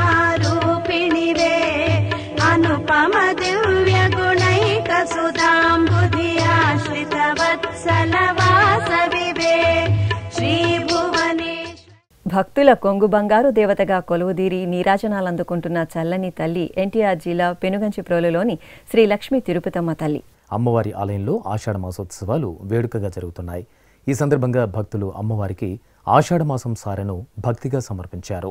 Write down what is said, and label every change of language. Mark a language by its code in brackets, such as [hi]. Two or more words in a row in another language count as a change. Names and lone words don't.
[sa] रूपिणी वे, अनुपम दिव्य गुणैक सुधांबुधि आश्रित वत्सल वासवि वे, श्री भुवनेश्वरी. [te] భక్తుల కొంగు బంగారు దేవతగా కొలువుదీరి నీరాజనాలందుకుంటున్న చల్లని తల్లి ఎన్టీఆర్ జిల్లా పెనుగంచిప్రోలులోని శ్రీ లక్ష్మీ తిరుపతమ్మ తల్లి. అమ్మవారి ఆలయంలో ఆషాఢ మాసోత్సవాలు వేడుకగా జరుగుతున్నాయి. ఈ సందర్భంగా భక్తులు అమ్మవారికి ఆషాఢమాసం సారెను భక్తిగా సమర్పించారు.